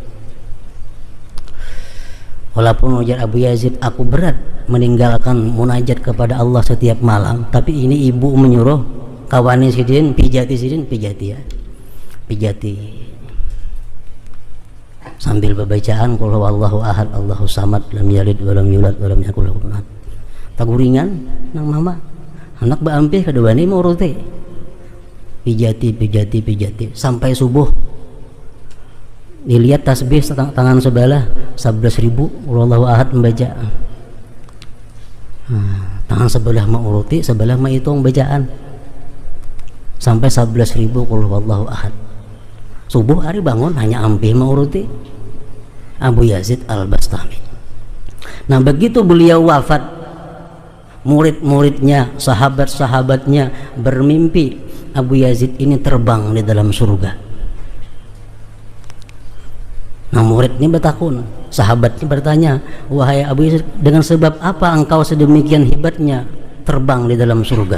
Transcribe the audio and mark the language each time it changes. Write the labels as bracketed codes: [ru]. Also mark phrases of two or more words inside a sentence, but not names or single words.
[bjn] Walaupun ujar Abu Yazid, aku berat meninggalkan munajat kepada Allah setiap malam, tapi ini ibu menyuruh kawani Sidin pijati, Sidin pijati ya, pijati sambil bacaan [ar] قل هو الله أحد الله الصمد لم يلد ولم يولد ولم يكن له كفوا أحد. [bjn] Taguringan nang mama anak baampih kedua ini mau urute pijati sampai subuh. Dilihat tasbih tangan sebelah 11.000 [ar] الله أحد [bjn] membaca. Tangan sebelah menguruti, sebelah menghitung bacaan sampai 11.000 [ar] قل هو الله أحد. [bjn] Subuh hari bangun hanya ampih menguruti Abu Yazid Al-Bastami. Nah begitu beliau wafat, murid-muridnya, sahabat-sahabatnya bermimpi Abu Yazid ini terbang di dalam surga. Nah murid ini bertakun, sahabatnya bertanya, wahai Abu Yazid, dengan sebab apa engkau sedemikian hebatnya terbang di dalam surga?